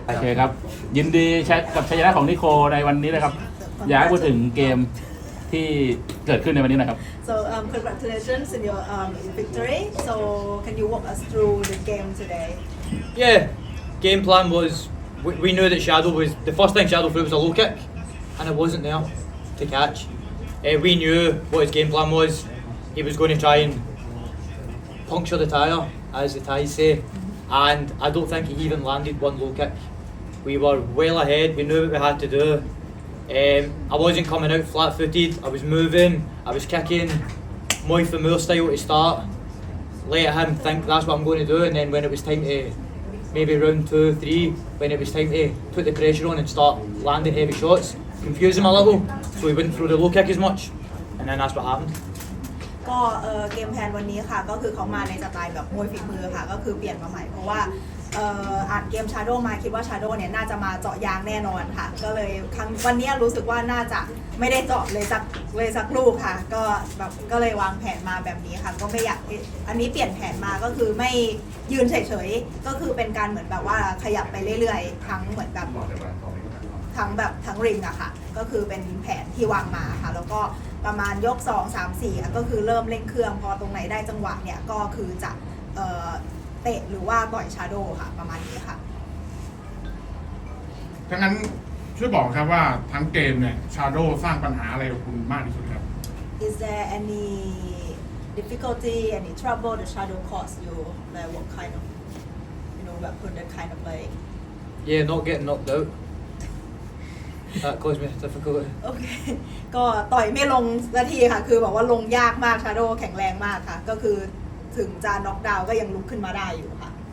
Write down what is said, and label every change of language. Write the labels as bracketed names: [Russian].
[Thai] โอเคครับยินดีกับชัยชนะของนิโคในวันนี้นะครับอยากให้พูดถึงเกมที่เกิดขึ้นในวันนี้นะครับ [English] So congratulations on your victory. So can you walk us through the game today? Yeah, game plan was we knew that Shadow was the first thing Shadow threw was a low kick, and it wasn't there to catch. We knew what his game plan was. He was going to try and puncture the tyre, as the Thais say, and I don't think he even landed one low kick. We were well ahead. We knew what we had to do. I wasn't coming out flat-footed. I was moving. I was kicking, Muay Thai style to start. Let him think that's what I'm going to do, and then when it was time to maybe round 2, 3, when it was time to put the pressure on and start landing heavy shots, confuse him a little, so he wouldn't throw the low kick as much, and then that's what happened. [Thai] ก็เกมแพลนวันนี้ค่ะก็คือเขามาในสไตล์แบบมวยฝีมือค่ะก็คือเปลี่ยนมาใหม่เพราะว่าอ่านเกมชาโดมาคิดว่าชาโดเนี่ยน่าจะมาเจาะยางแน่นอนค่ะก็เลยวันนี้รู้สึกว่าน่าจะไม่ได้เจาะเลยสักลูกค่ะก็แบบก็เลยวางแผนมาแบบนี้ค่ะก็ไม่อยากอันนี้เปลี่ยนแผนมาก็คือไม่ยืนเฉยๆก็คือเป็นการเหมือนแบบว่าขยับไปเรื่อยๆทั้งเหมือนแบบ ทั้งริงอะค่ะก็คือเป็นแผนที่วางมาค่ะแล้วก็ประมาณยก2 3 4ก็คือเริ่มเร่งเครื่องพอตรงไหนได้จังหวะเนี่ยก็คือจะเตะหรือว่าต่อยชาโดค่ะประมาณนี้ค่ะ ดังนั้นช่วยบอกครับว่าทั้งเกมเนี่ยชาโดสร้างปัญหาอะไรกับคุณมากที่สุดครับ [English] Is there any difficulty any trouble the shadow caused you like what kind ofแบบ that kind of like Yeah, not getting knocked out. That caused me difficulty. [Thai] โอเคก็ต่อยไม่ลงสักทีค่ะคือบอกว่าลงยากมากชาโดแข็งแรงมากค่ะก็คือถึงจะน็อกดาวน์ก็ยังลุกขึ้นมาได้อยู่ค่ะ